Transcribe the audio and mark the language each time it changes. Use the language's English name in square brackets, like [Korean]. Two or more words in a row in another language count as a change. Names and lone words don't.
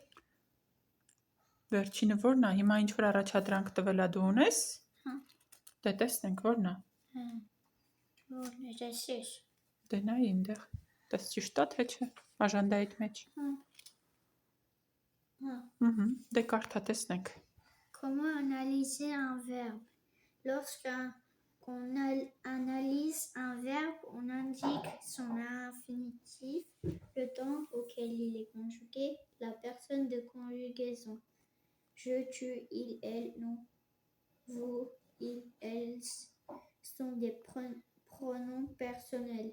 [Armenian] Վերջինը որն է։ Հիմա ինչ որ առաջադրանք տվել է դու ունես։ Հա։ Դե տեսնենք որն է։ Որն է էսես։ Դե նայ այնտեղ։ Դες ճիշտ է թե չէ։ Աժանդայիդ մեջ։ Դե կարդա տեսնենք։ [French] Comment analyser un verbe? Lorsqu'on analyse un verbe, on indique son infinitif, le temps auquel il est conjugué, la personne de conjugaison. Je, tu, il, elle, nous, vous, il, elles sont des pronoms personnels.